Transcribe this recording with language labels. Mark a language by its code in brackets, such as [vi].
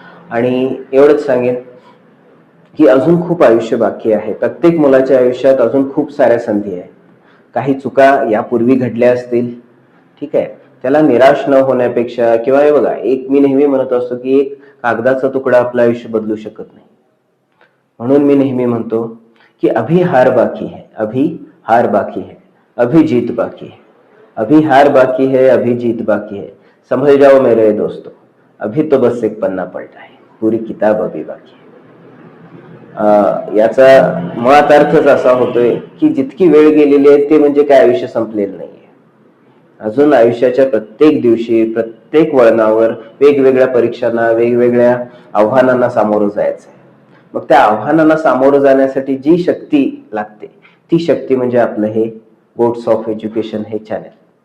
[mr] आणि एवढंच सांगेन की अजून खूप आयुष्य बाकी आहे. प्रत्येक मुलाच्या आयुष्यात अजून खूप साऱ्या संधी आहेत. काही चुका यापूर्वी घडल्या असतील, ठीक आहे, त्याला निराश न होण्यापेक्षा, किंवा हे बघा, मी नेहमी म्हणत असतो की एक कागदाचा तुकडा आपलं आयुष्य बदलू शकत नाही. म्हणून मी नेहमी म्हणतो कि [hi] अभी हार बाकी है, अभी हार बाकी है, अभी जीत बाकी है, अभी हार बाकी है, अभी जीत बाकी है, संभल जाओ मेरे दोस्तों, अभी तो बस एक पन्ना पलटा है, पूरी किताब अभी बाकी है. [mr] याचा मुळात अर्थच असा होतोय की जितकी वेळ गेलेली आहे ते म्हणजे काय आयुष्य संपलेलं नाहीये. अजून आयुष्याच्या प्रत्येक दिवशी, प्रत्येक वळणावर वेगवेगळ्या परीक्षांना, वेगवेगळ्या आव्हानांना सामोरं जायचंय. मग त्या आव्हानांना सामोरं जाण्यासाठी जी शक्ती लागते, ती शक्ती म्हणजे आपलं हे गोट्स ऑफ एज्युकेशन हे चॅनेल.